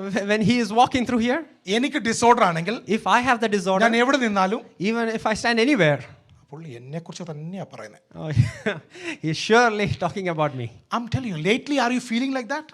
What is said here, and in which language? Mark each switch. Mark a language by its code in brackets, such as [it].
[en] when he is walking through here, [ml] എനിക്ക് disorder ആണെങ്കിൽ, [en] if I have the disorder, [ml] ഞാൻ എവിടെ നിന്നാലും, [en] even if I stand anywhere, [ml] പുള്ളി എന്നെ കുറിച്ച് തന്നെയാ പറയുന്നത്. [en] he's surely talking about me. I'm telling you, lately are you feeling like that?